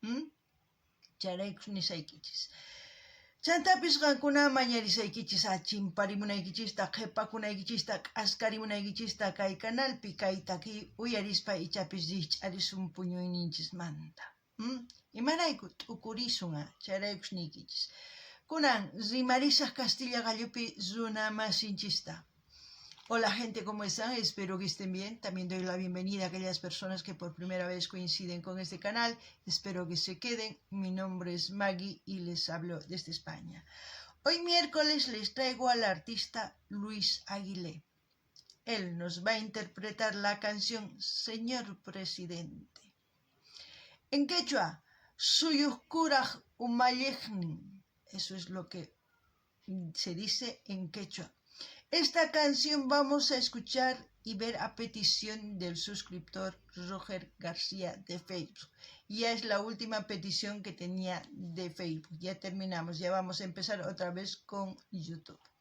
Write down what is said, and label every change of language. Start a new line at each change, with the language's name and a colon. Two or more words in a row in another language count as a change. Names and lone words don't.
Quechua: Chayraykus nisaykichis. Chantapis qankuna mañarisaykichis chimparimunaykichista, qhipakunaykichista, k'askarimunaykichista kay kanalpi kay takiy uyarispa ichapis riqch'arisun puñuyninchismanta. Imarayku t'ukurisun chayraykus niykichis. Kunan rimarisaq Castilla Gallupi runa masinchista.
Spanish: Hola gente, ¿cómo están? Espero que estén bien. También doy la bienvenida a aquellas personas que por primera vez coinciden con este canal. Espero que se queden. Mi nombre es Maggie y les hablo desde España. Hoy miércoles les traigo al artista Luis Aguilé. Él nos va a interpretar la canción Señor Presidente. En quechua,
Quechua: suyuq kuraq umalliqnin.
Spanish: Eso es lo que se dice en quechua. Esta canción vamos a escuchar y ver a petición del suscriptor Roger García de Facebook. Ya es la última petición que tenía de Facebook. Ya terminamos, ya vamos a empezar otra vez con YouTube.